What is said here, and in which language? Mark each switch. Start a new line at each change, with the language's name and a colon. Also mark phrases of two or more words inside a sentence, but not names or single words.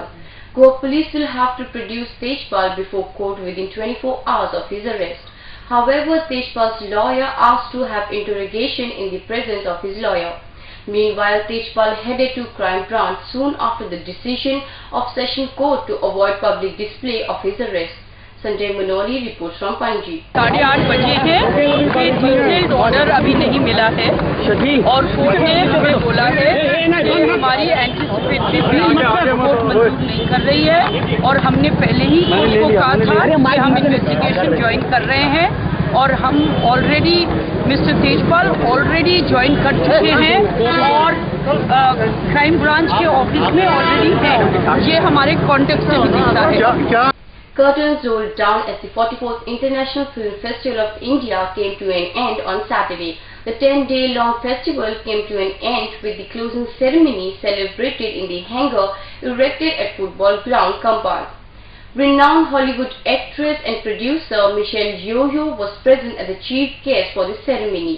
English: Goa police will have to produce Tejpal before court within 24 hours of his arrest. However, Tejpal's lawyer asked to have interrogation in the presence of his lawyer. Meanwhile, Tejpal headed to crime branch soon after the decision of Session Court to avoid public display of his arrest. Sanjay Manoli report from Panaji.
Hindi: 8:30 बजे है, उनके
English: detailed order
Hindi: अभी नहीं मिला है और कोर्ट ने हमें बोला है कि हमारी
English: anticipatory bail
Hindi: कोर्ट मंजूर नहीं कर रही है और हमने पहले ही कोर्ट को कहा था कि हम
English: investigation join
Hindi: कर रहे हैं और हम
English: already Mister Tejpal already join
Hindi: कर चुके हैं और
English: crime branch
Hindi: के ऑफिस में ऑलरेडी है। ये हमारे कॉन्टेक्स्ट से भी दिखता है।
English: Curtains rolled down as the 44th International Film Festival of India came to an end on Saturday. The 10-day-long festival came to an end with the closing ceremony celebrated in the hangar erected at football ground compound. Renowned Hollywood actress and producer Michelle Yeoh was present as the chief guest for the ceremony.